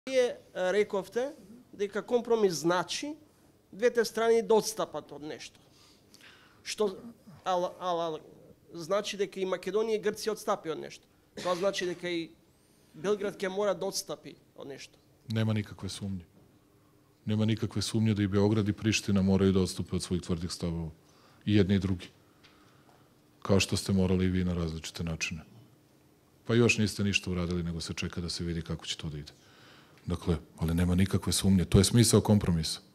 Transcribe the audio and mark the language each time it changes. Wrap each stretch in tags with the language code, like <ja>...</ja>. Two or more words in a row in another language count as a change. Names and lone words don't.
<mk>Вие рековте дека компромис значи двете страни да отстапат од нешто. Значи дека и Македонија и Грција отстапи од нешто. Тоа значи дека и Белград ќе мора да отстапи од нешто.</mk> <sr>Nema nikakve sumnje. Nema nikakve sumnje da i Beograd i Priština moraju da odstupe od svojih tvrdih stavova. I jedni i drugi. Kao što ste morali i vi na različite načine. Pa još niste ništa uradili, nego se čeka da se vidi kako će to da ide. Dakle, ali nema nikakve sumnje. To je smisao kompromisa.</sr>